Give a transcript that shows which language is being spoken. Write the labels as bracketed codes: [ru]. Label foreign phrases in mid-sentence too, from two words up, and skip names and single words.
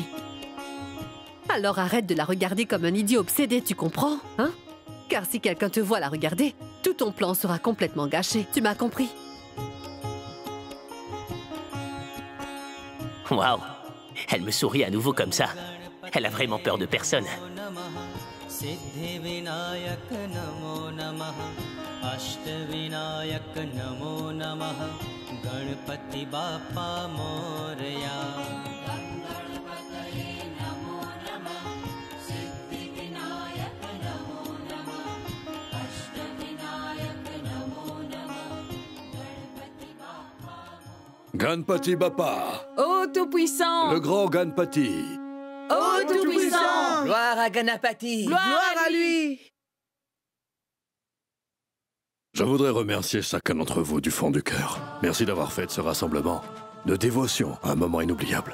[fr] Alors arrête de la regarder comme un idiot obsédé, tu comprends, hein? Car si quelqu'un te voit la regarder, tout ton plan sera complètement gâché. Tu m'as compris? Waouh! Elle me sourit à nouveau comme ça. Elle a vraiment peur de personne. [mr] सिद्धिविनायक नमो नमः अष्टविनायक नमो नमः गणपति बाप्पा मोरया [fr] Ganpati Bappa, Ô Tout-Puissant! le grand Ganpati. Ô Tout-Puissant! Gloire à Ganapati! Gloire à lui! Je voudrais remercier chacun d'entre vous du fond du cœur. Merci d'avoir fait de ce rassemblement de dévotion un moment inoubliable.